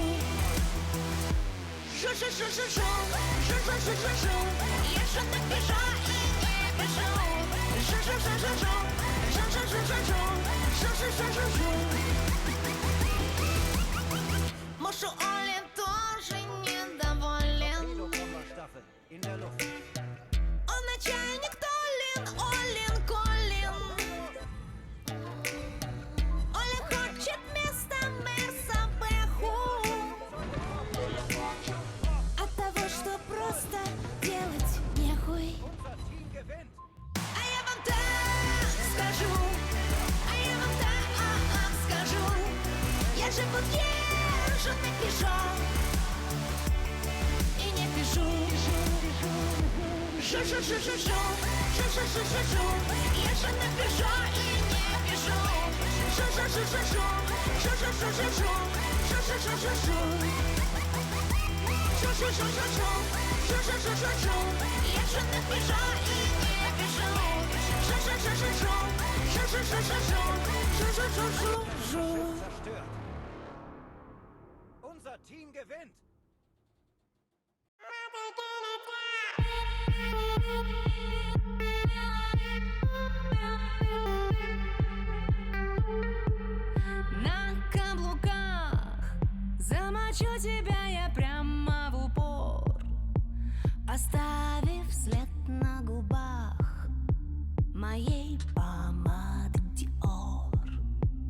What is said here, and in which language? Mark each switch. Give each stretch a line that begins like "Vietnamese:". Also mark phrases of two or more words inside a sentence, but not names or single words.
Russian: Жу-жу-жу-жу-жу, жу-жу-жу-жу-жу. Езжу на Пежо и не пишу. Жу-жу-жу-жу-жу, жу-жу-жу-жу-жу, жу-жу-жу-жу-жу. Муж у Оли тоже недоволен.
German: Torpedobomberstaffel in der Luft.
Russian: Он начальник Толин, Олин, Колин. Оля хочет вместо Мерса Бэху. От того, что просто делать нехуй.
German: Unser Team gewinnt.
Russian: А я вам так скажу, а я вам так скажу. Я же вот езжу на Пежо и не пишу. Жу-жу-жу-жу-жу, жу-жу-жу-жу-жу. Езжу на Пежо и не пишу. Жу-жу-жу-жу-жу, жу-жу-жу-жу-жу, жу-жу-жу-жу-жу. Жу-жу-жу-жу-жу, жу-жу-жу-жу-жу. Езжу на Пежо и не пишу. Жу-жу-жу-жу-жу, жу-жу-жу-жу-жу, жу-жу-жу-жу-жу.
German: Zerstört. Unser Team gewinnt.
Russian: На каблуках замочу тебя я прямо в упор, оставив след на губах моей помады Dior.